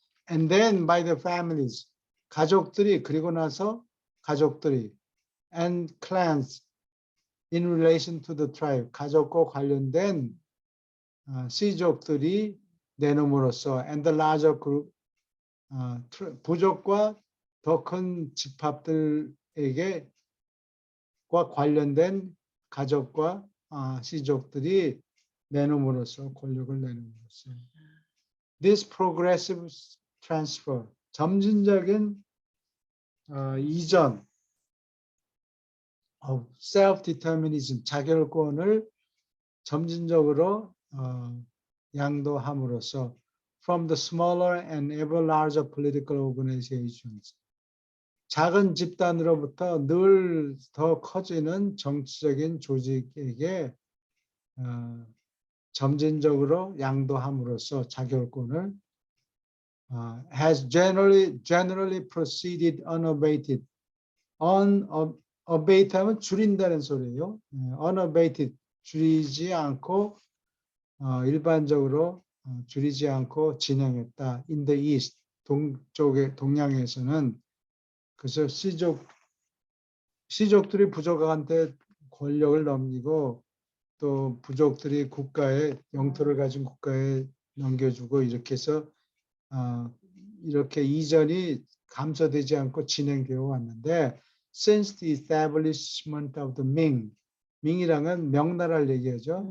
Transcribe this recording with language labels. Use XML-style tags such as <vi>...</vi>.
<en>and then by the families,</en> <ko>가족들이, 그리고 나서 가족들이,</ko> <en>and clans in relation to the tribe,</en> <ko>가족과 관련된 씨족들이 내놓음으로써,</ko> <en>and the larger group,</en> <ko>부족과 더 큰 집합들에게 과 관련된 가족과 씨족들이 내놓음으로써, 권력을 내놓음으로써.</ko> <en>This progressive transfer,</en> <ko>점진적인 이전</ko> <en>of self-determinism,</en> <ko>자결권을 점진적으로 양도함으로써</ko> <en>from the smaller and ever larger political organizations,</en> <ko>작은 집단으로부터 늘 더 커지는 정치적인 조직에게 점진적으로 양도함으로써 자결권을</ko> <en>has generally proceeded unabated.</en> <ko>unabated 하면 줄인다는 소리예요. unabated, 줄이지 않고 일반적으로 줄이지 않고 진행했다.</ko> <en>In the East,</en> <ko>동양에서는. 그래서 씨족들이 부족한테 권력을 넘기고 또 부족들이 국가에, 영토를 가진 국가에 넘겨주고, 이렇게 해서 이렇게 이전이 감소되지 않고 진행되어 왔는데,</ko> <en>since the establishment of the Ming,</en> <ko>밍이랑은 명나라를 얘기하죠.</ko>